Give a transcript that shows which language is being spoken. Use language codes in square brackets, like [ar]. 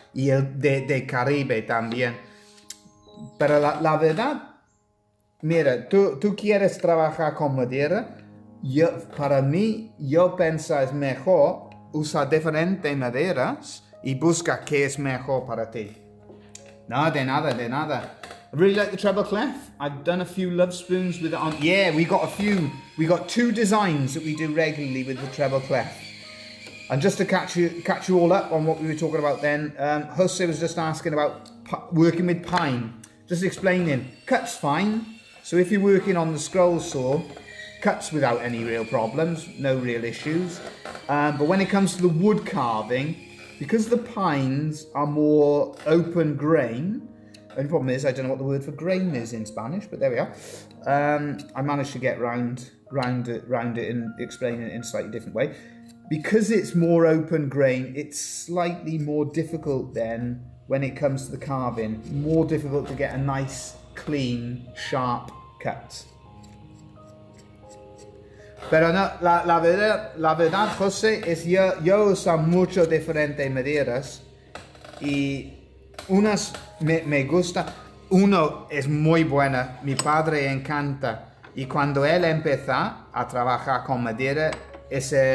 [es] Y el de Caribe también. Pero la verdad, mira, tú quieres trabajar con madera. Para mí, yo pienso es mejor usar diferentes maderas y busca qué es mejor para ti. No, de nada, de nada. [en] I really like the treble clef. I've done a few love spoons with it on. Yeah, we got a few. We got 2 designs that we do regularly with the treble clef. And just to catch you all up on what we were talking about then, Jose was just asking about working with pine. Just explaining, cut's fine. So if you're working on the scroll saw, cuts without any real problems, no real issues. But when it comes to the wood carving, because the pines are more open grain, the only problem is I don't know what the word for grain is in Spanish, but there we are. I managed to get round it and explain it in a slightly different way. Because it's more open grain, it's slightly more difficult then when it comes to the carving. More difficult to get a nice, clean, sharp cut. [es] Pero no, la verdad, José, es yo uso mucho diferentes maderas y unas me gusta, uno es muy buena, mi padre encanta y cuando él empezó a trabajar con madera, es